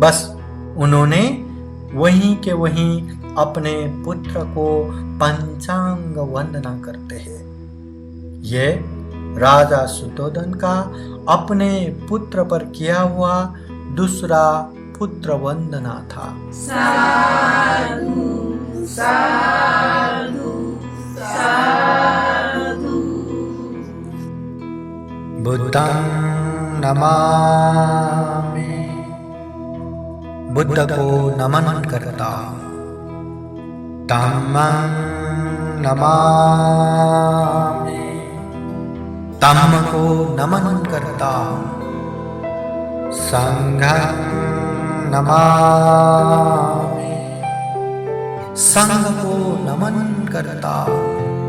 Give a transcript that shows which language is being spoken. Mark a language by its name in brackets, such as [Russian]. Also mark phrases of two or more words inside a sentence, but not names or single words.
[Hindi] बस उन्होंने वहीं के वहीं अपने पुत्र को पंचांग वंदना करते हैं। ये राजा शुद्धोधन का अपने पुत्र पर किया हुआ दूसरा पुत्र वंदना था। [Pali] साधु साधु साधु। बुद्धं नमामि। [Hindi] बुद्ध को नमन करता। [Pali] धम्मं नमामि। [Hindi] धम्म को नमन करता। [Pali] संघं नमामि। [Hindi] संघ को नमन करता।